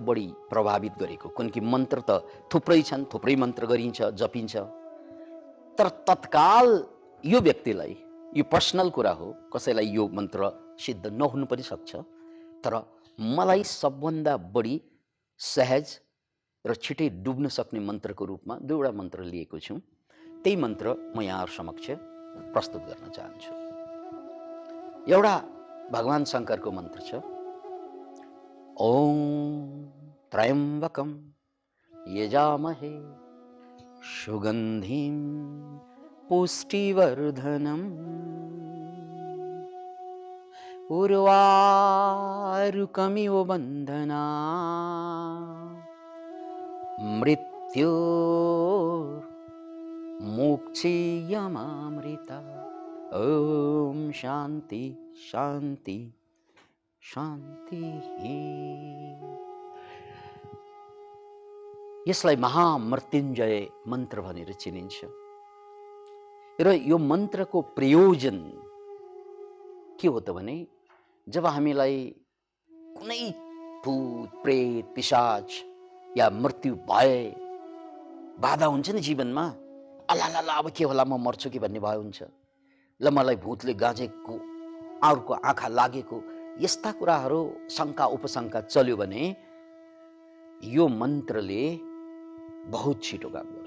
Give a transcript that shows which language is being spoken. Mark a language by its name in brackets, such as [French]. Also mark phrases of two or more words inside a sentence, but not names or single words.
[Nepali] बढी प्रभावित गरेको, किनकि मन्त्र त थुप्रै छन्, थुप्रै मन्त्र गरिन्छ, जपिन्छ, तर तत्काल यो व्यक्तिलाई यो पर्सनल कुरा हो, कसैलाई यो मन्त्र सिद्ध नहुनु पनि सक्छ, तर मलाई सबभन्दा बढी सहज र छिटै डुब्न सक्ने मन्त्रको रूपमा दुईवटा मन्त्र लिएको छु। त्यही मन्त्र म यहाँहरू समक्ष प्रस्तुत गर्न चाहन्छु। एउटा भगवान शङ्करको मन्त्र छ, [Sanskrit] ओम त्र्यम्बकम यजामहे सुगन्धिं पुष्टिवर्धनम् उर्वारुकमिव बन्धना मृत्योर्मुक्षीयमामृता। ओम शान्ति शान्ति शान्तिः। [Nepali] यसलाई महामृत्युञ्जय मन्त्र भनेर चिनिन्छ र यो मन्त्रको प्रयोजन के हो त भने जब हामीलाई कुनै भूत प्रेत पिशाच या मृत्यु भए बाधा हुन्छ नि जीवनमा, अलाला अब के होला म मर्छु कि भन्ने भए हुन्छ, ल मलाई भूतले गाँजेको अर्को आँखा लागेको यस्ता कुराहरू शङ्का उपशङ्का चल्यो भने यो मन्त्रले बहुत छिटो काम गर्छ।